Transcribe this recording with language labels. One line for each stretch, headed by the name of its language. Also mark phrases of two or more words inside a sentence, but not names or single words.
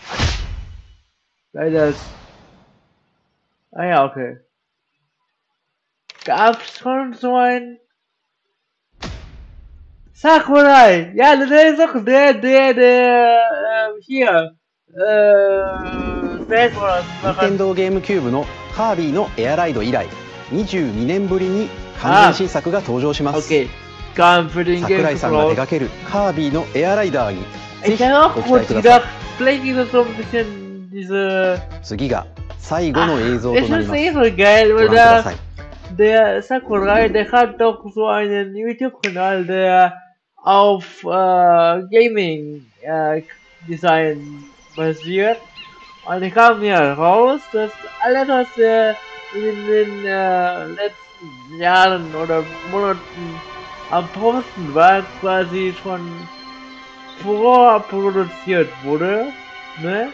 German: Weil das... Ah ja, okay. Gab's schon so ein... Sakurai! Ja, der ist auch der, hier, Smash Bros.
Japanese: 任天堂ゲームキューブのカービィのエアライド以来、22年ぶりに完全新作が登場します。桜井さんが手掛けるカービィのエアライダーにぜひご期待ください。次が最後の映像となります。ご覧ください。
German: Der Sakurai, der hat doch so einen YouTube-Kanal, der auf
English: Gaming Design
German: basiert. Und ich kam mir raus, dass alles, was er in den letzten Jahren oder Monaten am Posten war, quasi schon vorproduziert wurde, ne?